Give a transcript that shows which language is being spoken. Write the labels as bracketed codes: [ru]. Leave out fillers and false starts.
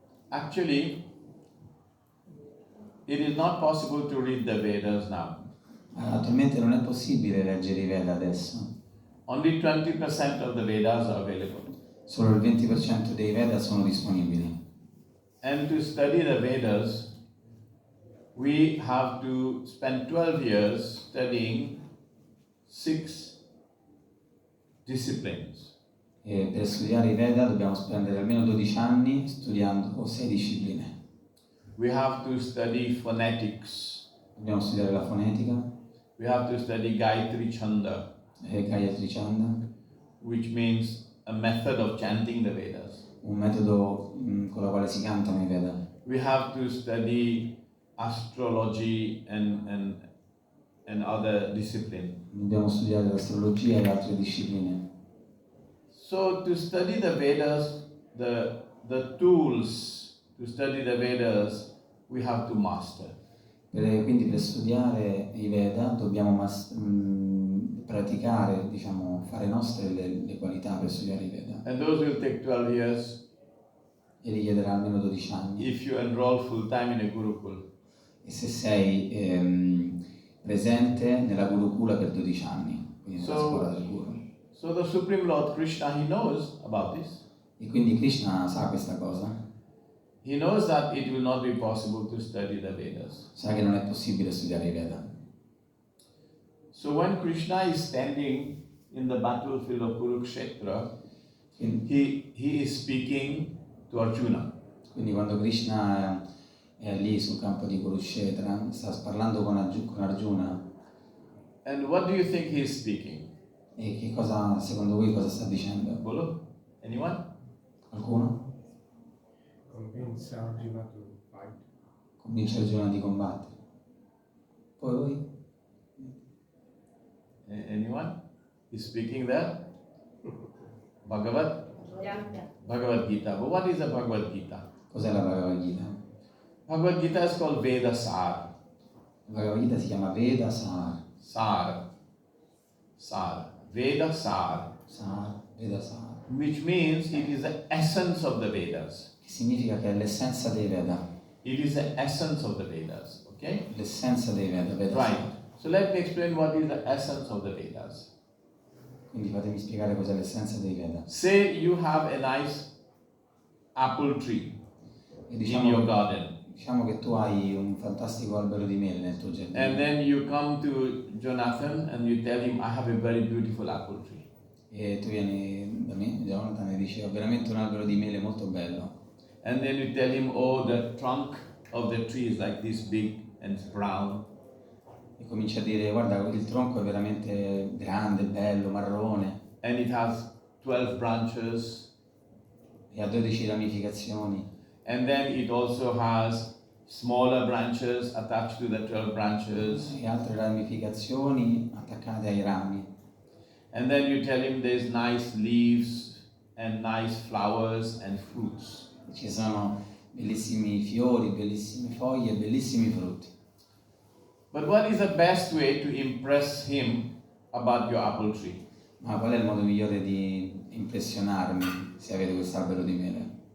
[en] Actually, it is not possible to read the Vedas now. [it] Attualmente non è possibile leggere i Veda adesso. [en] Only 20% of the Vedas are available. [it] Solo il 20% dei Veda sono disponibili. [en] And to study the Vedas, we have to spend 12 years studying 6 disciplines. [it] E per studiare i Veda dobbiamo spendere almeno 12 anni studiando 6 discipline. [en] We have to study phonetics. [it] Dobbiamo studiare la fonetica, [en] We have to study Gayatri Chanda, [it] Gayatri Chanda, [en] which means a method of chanting the Vedas. [it] un metodo con la quale si cantano i Veda. [en] We have to study astrology and other discipline. [it] Dobbiamo studiare l'astrologia e altre discipline. [en] So to study the Vedas, the tools to study the Vedas, we have to master. [it] Quindi per studiare i Veda dobbiamo praticare, diciamo, fare nostre le qualità per studiare i Veda. [en] And those will take 12 years [it] E richiederà almeno 12 anni. [en] if you enroll full time in a Gurukul. [it] E se sei presente nella Gurukula per 12 anni, quindi nella scuola del Guru. [en] So the Supreme Lord Krishna, he knows about this. [it] E quindi Krishna sa questa cosa, [en] He knows that it will not be possible to study the Vedas. [it] sa che non è possibile studiare i Veda. [en] So when Krishna is standing in the battlefield of Kurukshetra, he is speaking to Arjuna. [it] Quindi quando Krishna è lì sul campo di Kurukshetra, sta parlando con Arjuna. [en] And what do you think he is speaking? [it] E che cosa, secondo voi, cosa sta dicendo? [hi] Bolo? [en] Anyone? [it] Qualcuno? [en] Convince Arjuna to fight. [it] Convince Arjuna di combattere. Poi voi? [en] Anyone? He's speaking there? Bhagavad Gita. But what is the Bhagavad Gita? [it] Cos'è la Bhagavad Gita? [en] Bhagavad Gita is called Veda Sar. [it] La Bhagavad Gita si chiama Veda Sar. [en] Sar. Veda Sar. [it] Veda Sar. [en] Which means it is the essence of the Vedas. [it] Che significa che è l'essenza dei Veda. [en] It is the essence of the Vedas. Okay? [it] L'essenza dei Veda, Veda [en] Right. [it] Sar. [en] So let me explain what is the essence of the Vedas. [it] Quindi fatemi spiegare cos'è l'essenza dei Veda. [en] Say you have a nice apple tree [it] E [en] in your garden. [it] Diciamo che tu hai un fantastico albero di mele nel tuo giardino. [en] And then you come to Jonathan and you tell him, I have a very beautiful apple tree. [it] E tu vieni da me, Jonathan, e dici ho veramente un albero di mele molto bello. [en] And then you tell him, oh, the trunk of the tree is like this big and brown. [it] E cominci a dire guarda il tronco è veramente grande, bello, marrone. [en] And it has 12 branches. [it] E ha 12 ramificazioni. [en] And then it also has smaller branches attached to the 12 branches. [it] E altre ramificazioni attaccate ai rami. [en] And then you tell him there's nice leaves and nice flowers and fruits. [it] Ci sono bellissimi fiori, bellissime foglie, bellissimi frutti. [en] But what is the best way to impress him about your apple tree? [it] Ma qual è il modo migliore di impressionarmi se avete questo albero di mele?